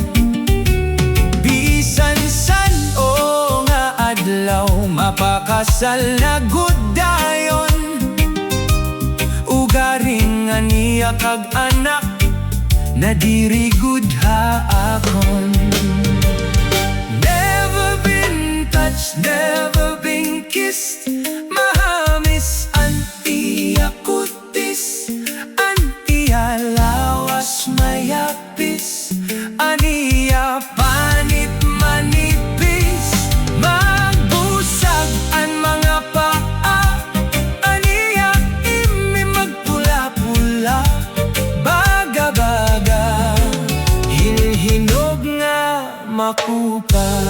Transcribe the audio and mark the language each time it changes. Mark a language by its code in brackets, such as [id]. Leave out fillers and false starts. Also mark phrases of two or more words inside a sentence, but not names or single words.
[war] Bisan san o nga adlaw, mapakasal na gudayon, ugaring aniya kag anak, na diri gud haakon. [en] Never been touched, never been kissed, [war] mahamis an iya kutis, an iya lawas mayapis, aniya panit manipis, magbusag an mga paa, aniya magpula-pula, baga-baga, hinog nga makupa.